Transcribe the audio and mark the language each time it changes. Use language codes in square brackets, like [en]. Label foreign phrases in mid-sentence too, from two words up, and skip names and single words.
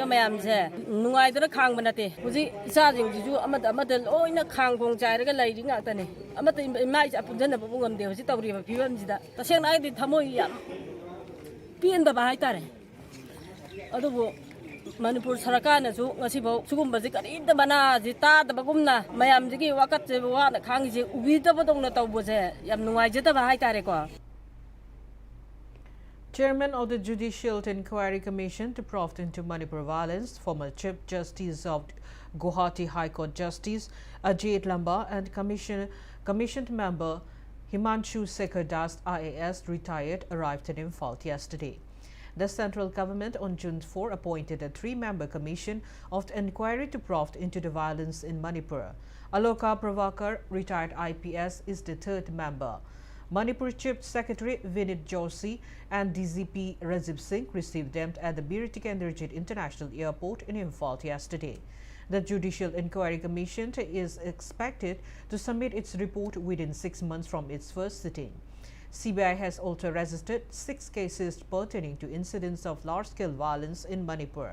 [mni] ꯃꯌꯥꯝꯁꯦ ꯅꯨꯡꯉꯥꯏꯗꯅ ꯈꯥꯡꯕ ꯅꯠꯇꯦ ꯍꯧꯖꯤꯛ ꯏꯆꯥꯁꯤꯡꯁꯤꯁꯨ ꯑꯃꯗ ꯂꯣꯏꯅ ꯈꯥꯡꯒꯣꯡ ꯆꯥꯏꯔꯒ ꯂꯩꯔꯤ ꯉꯥꯛꯇꯅꯦ ꯑꯃꯠꯇ ꯏꯃꯥ ꯏꯆꯥ ꯄꯨꯟꯁꯤꯟꯅꯕꯕꯨ ꯉꯝꯗꯦ ꯍꯧꯖꯤꯛ ꯇꯧꯔꯤꯕ ꯐꯤꯕꯝꯁꯤda ꯇꯁꯦꯡꯅ ꯑꯩꯗꯤ ꯊꯃꯣꯏ ꯌꯥꯝ ꯄꯦꯟꯗꯕ ꯍꯥꯏꯇꯥꯔꯦ ꯑꯗꯨꯕꯨ ꯃꯅꯤꯄꯨꯔ ꯁꯔꯀꯥꯔꯅꯁꯨ ꯉꯁꯤꯐꯥꯎ ꯁꯤꯒꯨꯝꯕꯁꯤ ꯀꯔꯤꯝꯇ ꯃꯅꯥꯁꯤ ꯇꯥꯗꯕꯒꯨꯝꯅ ꯃꯌꯥꯝꯁꯤꯒꯤ ꯋꯥꯀꯠꯁꯦ ꯋꯥꯅ ꯈꯥꯡꯉꯤꯁꯦ ꯎꯕꯤꯗꯕꯗꯧꯅ ꯇꯧꯕꯁꯦ ꯌꯥꯝ ꯅꯨꯡꯉꯥꯏꯖꯗꯕ ꯍꯥꯏꯇꯥꯔꯦꯀꯣ. [en] Chairman of the Judicial Inquiry Commission to probe into Manipur violence, former Chief Justice of Guwahati High Court Justice Ajit Lamba and commissioned member Himanshu Sekhar Das IAS retired arrived in Imphal yesterday. The central government on June 4 appointed a 3-member commission of the inquiry to probe into the violence in Manipur. Aloka Pravakar, retired IPS, is the 3rd member. Manipur Chief Secretary Vinit Joshi and DGP Rajib Singh received them at the Bir Tikenderjit International Airport in Imphal yesterday. The Judicial Inquiry Commission is expected to submit its report within 6 months from its first sitting. CBI has also registered 6 cases pertaining to incidents of large-scale violence in Manipur.